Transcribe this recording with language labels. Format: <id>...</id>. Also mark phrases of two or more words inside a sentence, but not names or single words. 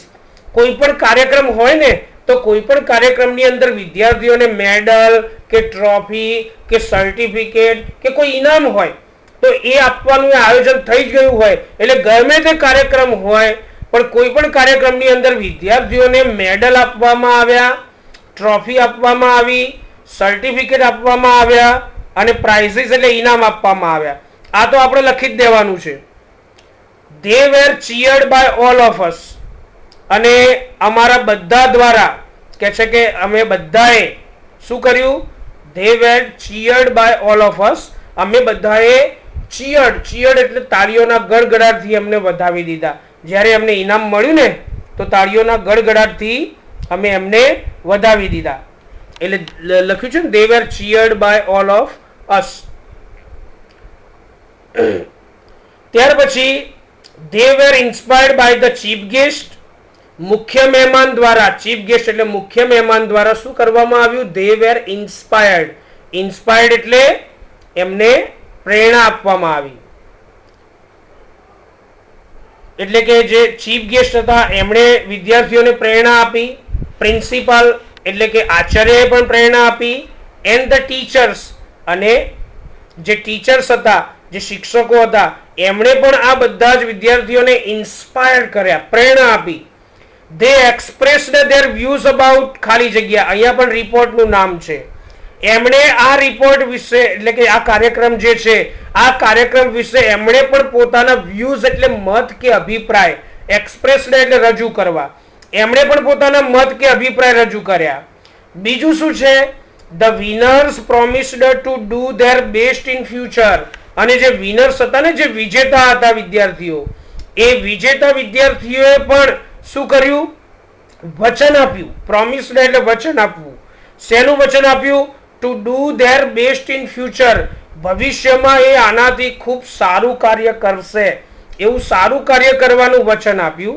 <gu>કોઈ પણ કાર્યક્રમ હોય ને તો કોઈ પણ કાર્યક્રમની અંદર વિદ્યાર્થીઓને મેડલ કે ટ્રોફી કે સર્ટિફિકેટ કે કોઈ ઇનામ હોય તો એ આપવાનું આયોજન થઈ જ ગયું હોય. એટલે ગમે તે કાર્યક્રમ હોય પણ કોઈ પણ કાર્યક્રમની અંદર વિદ્યાર્થીઓને મેડલ આપવામાં આવ્યા, ટ્રોફી આપવામાં આવી, સર્ટિફિકેટ આપવામાં આવ્યા અને પ્રાઇઝીસ એટલે ઇનામ આપવામાં આવ્યા. આ તો આપણે લખી જ દેવાનું છે.</gu> <en>they were cheered by all of us.</en> <gu>અને અમારા બધા દ્વારા કે છે કે અમે બધાએ શું કર્યું?</gu> <en>they were cheered by all of us.</en> <gu>અમે બધાએ cheered એટલે તાળીઓના ગડગડાટથી અમને વધાવી દીધા. જ્યારે અમને ઇનામ મળ્યું ને તો તાળીઓના ગડગડાટથી અમે એમને વધાવી દીધા. એટલે લખ્યું છે ને</gu> <en>they were cheered by all of us.</en> <gu>ત્યાર પછી</gu> <en>they were inspired by the chief guest.</en> <gu>મુખ્ય મહેમાન દ્વારા, ચીફ ગેસ્ટ એટલે મુખ્ય મહેમાન દ્વારા શું કરવામાં આવ્યું?</gu> <en>they were inspired. inspired</en> <gu>એટલે એમને પ્રેરણા આપવામાં આવી. એટલે કે જે ચીફ ગેસ્ટ હતા એમણે વિદ્યાર્થીઓને પ્રેરણા આપી. પ્રિન્સિપાલ એટલે કે આચાર્યએ પણ પ્રેરણા આપી.</gu> <en>and the teachers</en> <gu>અને જે ટીચર્સ હતા, જે શિક્ષકો હતા એમણે પણ આ બધા જ વિદ્યાર્થીઓને ઇન્સ્પાયર કર્યા, પ્રેરણા આપી.</gu> <en>they expressed their views about</en> <gu>ખાલી જગ્યા. અહીંયા પણ રિપોર્ટનું નામ છે. એમણે આ રિપોર્ટ વિશે એટલે કે આ કાર્યક્રમ જે છે આ કાર્યક્રમ વિશે એમણે પણ પોતાના વ્યૂઝ એટલે મત કે અભિપ્રાય, એક્સપ્રેસ્ડ એટલે રજૂ કરવા, એમણે પણ પોતાના મત કે અભિપ્રાય રજૂ કર્યા. બીજું શું છે?</gu> <en>the winners promised to do their best in future.</en> <gu>અને જે વિનર્સ હતા ને, જે વિજેતા હતા વિદ્યાર્થીઓ, એ વિજેતા વિદ્યાર્થીઓએ પણ શું કર્યું? વચન આપ્યું. પ્રોમિસ્ડ એટલે વચન આપવું. શેનું વચન આપ્યું?</gu> <en>to do their best in future.</en> <gu>ભવિષ્યમાં એ આનાથી ખૂબ સારું કાર્ય કરશે એવું સારું કાર્ય કરવાનું વચન આપ્યું.</gu>